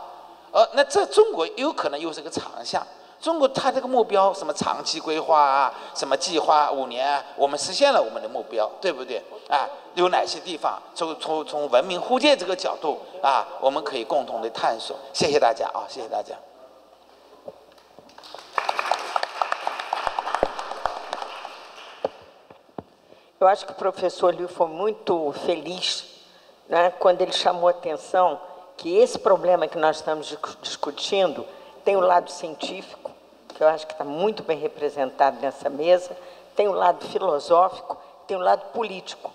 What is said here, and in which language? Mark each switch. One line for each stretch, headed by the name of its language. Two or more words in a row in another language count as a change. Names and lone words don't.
Chinese: 那这中国有可能又是个长项。中国它这个目标什么长期规划啊，什么计划5年啊，我们实现了我们的目标，对不对啊？有哪些地方从文明互鉴这个角度啊，我们可以共同的探索。谢谢大家啊，谢谢大家。
Portuguese: Eu acho que o professor Liu foi muito feliz, né, quando ele chamou a atenção que esse problema que nós estamos discutindo tem o lado científico, que eu acho que está muito bem representado nessa mesa, tem o lado filosófico, tem o lado político.